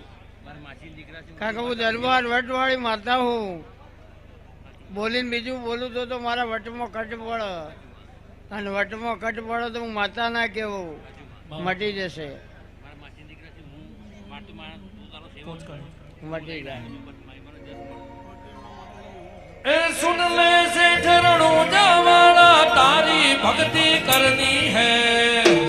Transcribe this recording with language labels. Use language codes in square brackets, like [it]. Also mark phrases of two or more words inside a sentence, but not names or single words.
[gu] કારણ કે હું દરબાર વટવાળી માતા હું. બોલીને બીજું બોલું તો મારા વટમાં કટ પડે અને વટમાં કટ પડે તો હું માતા ના કહેવું, મટી જશે. મટી જાય. [hi] ए सुन ले सेठ रणोजावाला तारी भक्ति करनी है.